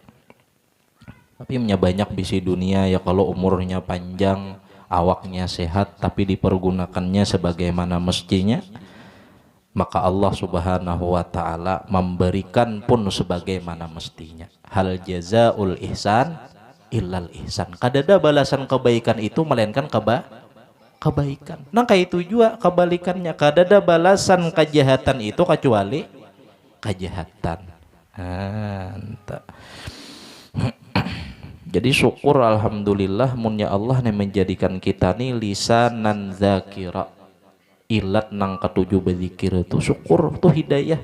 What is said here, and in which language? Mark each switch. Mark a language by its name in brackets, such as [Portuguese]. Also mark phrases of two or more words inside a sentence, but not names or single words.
[Indonesian] Tapi banyak berisi dunia ya, kalau umurnya panjang, awaknya sehat tapi dipergunakannya sebagaimana mestinya, maka Allah [Arabic] سبحانه وتعالى [Indonesian] memberikan pun sebagaimana mestinya. [Arabic] هل جزاء الإحسان إلا الإحسان. [Banjar] Kada ada balasan kebaikan itu melainkan kebaikan. Nah kayak itu juga kebalikannya, kada ada balasan kejahatan itu kecuali kejahatan. Jadi syukur alhamdulillah munnya Allah yang menjadikan kita nih [Arabic] لسانا ذاكرا, [Banjar] ilat nang ketujuh berzikir itu syukur tuh hidayah.